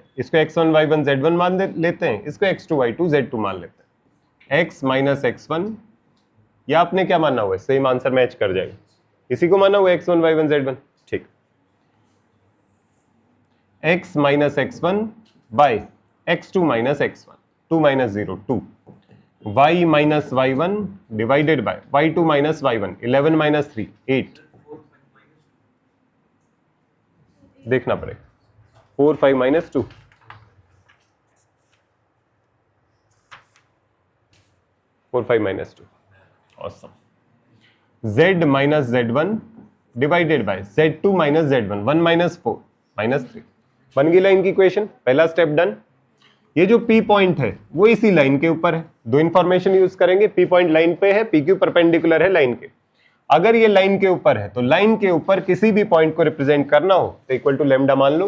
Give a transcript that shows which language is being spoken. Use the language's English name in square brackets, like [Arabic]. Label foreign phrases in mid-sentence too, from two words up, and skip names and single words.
[Hindi] इसको x1 y1 z1 मान लेते हैं, इसको x2 y2 z2 मान लेते हैं। x - x1, या आपने क्या माना हुआ है, [English] same answer match [Hindi] कर जाएगा। इसी को माना हुआ x1 y1 z1, ठीक। x - x1 by x2 - x1, 2 - 0 2, y - y1 [English] divided by [Hindi] y2 - y1, 11 - 3 8। देखना पड़ेगा, 4 5 - 2, awesome। [English] z - z1 divided by z2 - z1, 1 - 4 -3। [Hindi] बन गई लाइन की इक्वेशन, पहला [English] step done. [Hindi] ये जो P पॉइंट है वो इसी लाइन के ऊपर है, दो [English] information use [Hindi] करेंगे। P [English] point line [Hindi] पे है, PQ परपेंडिकुलर है लाइन के। अगर ये लाइन के ऊपर है तो लाइन के ऊपर किसी भी पॉइंट को रिप्रेजेंट करना हो तो [English] equal to lambda [Hindi] मान लो।